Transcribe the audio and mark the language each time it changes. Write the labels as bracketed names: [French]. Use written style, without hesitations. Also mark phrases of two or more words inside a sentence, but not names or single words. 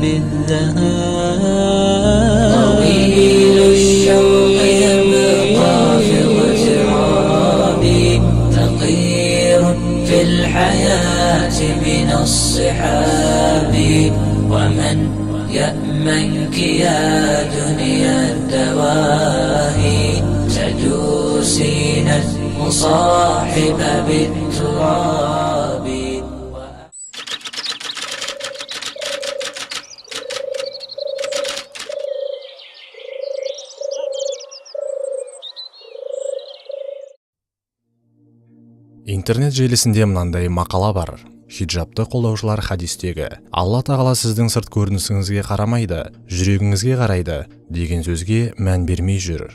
[Arabic] بالذهاب طويل الشوق يبقى في اغترابي فقير في الحياة من الصحاب ومن يأمنك يا دنيا الدواهي تدوسين المصاحب بالتراب. [Kazakh] Интернет желісінде мынандай мақала бар. Хиджабты қолдаушылар хадистегі Алла тағала сіздің сырт көрінісіңізге қарамайды, жүрегіңізге қарайды деген сөзге мән бермей жүр.